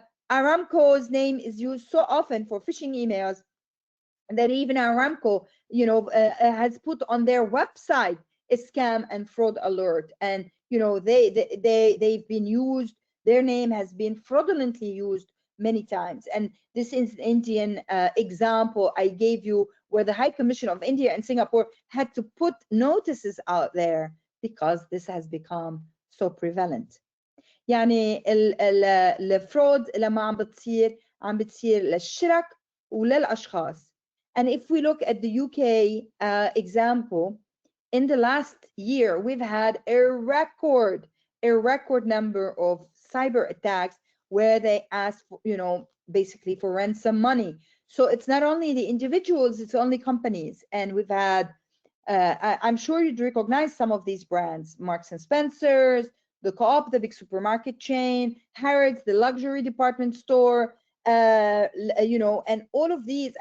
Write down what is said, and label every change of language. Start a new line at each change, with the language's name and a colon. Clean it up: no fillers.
English: Aramco's name is used so often for phishing emails that even Aramco, you know, has put on their website a scam and fraud alert, and you know they've been used. Their name has been fraudulently used many times, and this is an Indian example I gave you, where the High Commission of India and Singapore had to put notices out there because this has become so prevalent.
Arabic: يعني الفرود لما عم بتصير للشرك وللأشخاص.
English: And if we look at the UK example, in the last year, we've had a record number of cyber attacks where they ask for, you know, basically for ransom money. So it's not only the individuals, it's only companies. And we've had, I'm sure you'd recognize some of these brands: Marks and Spencer's, the Co-op, the big supermarket chain, Harrods, the luxury department store, you know, and all of these.